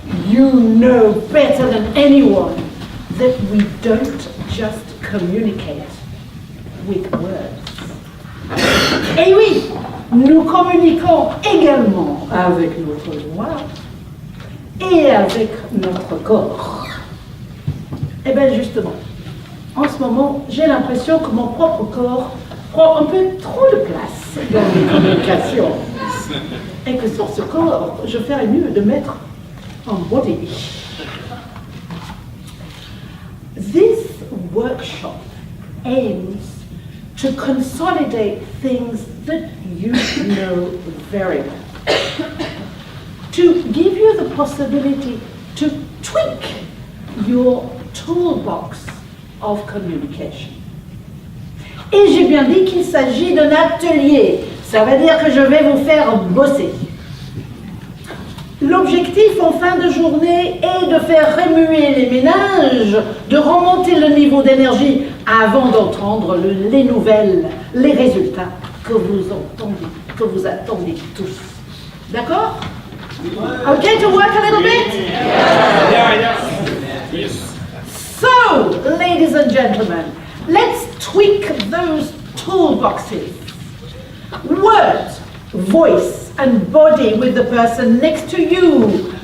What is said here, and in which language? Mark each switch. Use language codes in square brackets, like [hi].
[en] You know better than anyone that we don't just communicate with words. [fr] Et oui, nous communiquons également avec notre voix et avec notre corps. Et bien justement, en ce moment, j'ai l'impression que mon propre corps prend un peu trop de place dans mes communications. Et que sur ce corps, je ferais mieux de mettre un body. [en] This workshop aims to consolidate things that you know very well. To give you the possibility to tweak your toolbox of communication. [fr] Et j'ai bien dit qu'il s'agit d'un atelier. Ça veut dire que je vais vous faire bosser. L'objectif en fin de journée est de faire remuer les méninges, de remonter le niveau d'énergie avant d'entendre les nouvelles, les résultats que vous attendez tous. D'accord? [en] Okay, to work a little bit? Yes. So, ladies and gentlemen, let's tweak those toolboxes. Words, voice, and body with the person next to you.